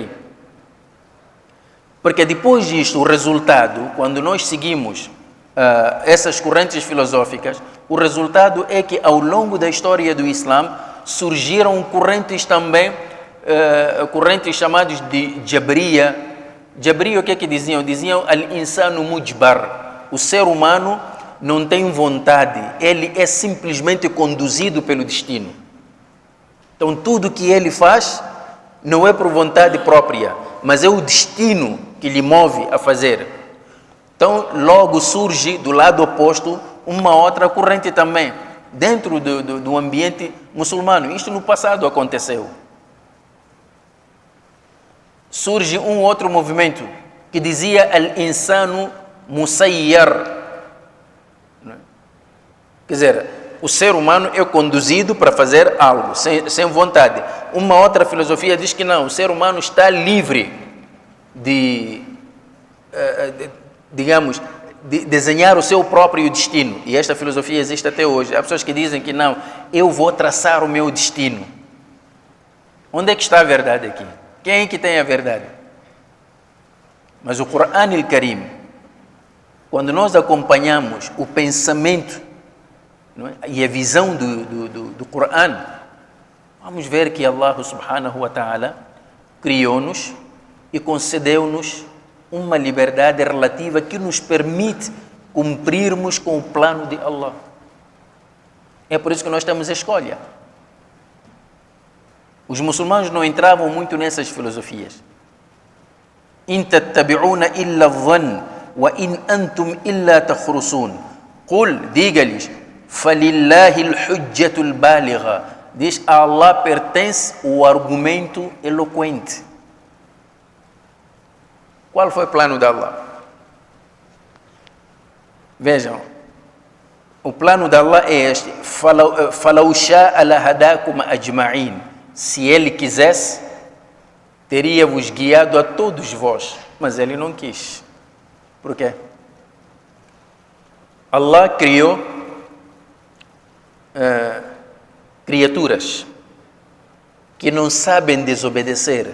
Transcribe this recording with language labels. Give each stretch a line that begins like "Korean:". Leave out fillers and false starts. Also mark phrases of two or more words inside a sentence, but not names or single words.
Portuguese: Porque depois disto, o resultado, quando nós seguimos essas correntes filosóficas, o resultado é que ao longo da história do Islã surgiram correntes também, correntes chamadas de Jabriya. Jabriya, o que é que diziam?
Arabic: Diziam الإنسان مجبر.
Portuguese: O ser humano não tem vontade, ele é simplesmente conduzido pelo destino. Então tudo que ele faz não é por vontade própria, mas é o destino que lhe move a fazer. Então logo surge do lado oposto uma outra corrente também, dentro do ambiente muçulmano. Isto no passado aconteceu. Surge um outro movimento que dizia
Arabic: الإنسان مسيّر.
Portuguese: Quer dizer, o ser humano é conduzido para fazer algo, sem vontade. Uma outra filosofia diz que não, o ser humano está livre de desenhar o seu próprio destino. E esta filosofia existe até hoje. Há pessoas que dizem que não, eu vou traçar o meu destino. Onde é que está a verdade aqui? Quem é que tem a verdade? Mas o Quran al-Karim, quando nós acompanhamos o pensamento, não é, e a visão do Quran, vamos ver que Allah
Arabic: سبحانه وتعالى
Portuguese: criou-nos e concedeu-nos uma liberdade relativa que nos permite cumprirmos com o plano de Allah. É por isso que nós temos a escolha. Os muçulmanos não entravam muito nessas filosofias.
Arabic: إن تتبعون إلا الظن وإن أنتم إلا تخرصون. قل, diga-lhes, فلله الحجة البالغة.
Portuguese: Diz, a Allah pertence o argumento eloquente. Qual foi o plano de Allah? Vejam, o plano de Allah é este:
Arabic: فلو شاء لهداكم أجمعين.
Portuguese: Se ele quisesse, teria-vos guiado a todos vós, mas ele não quis. Por quê? Allah criou criaturas que não sabem desobedecer.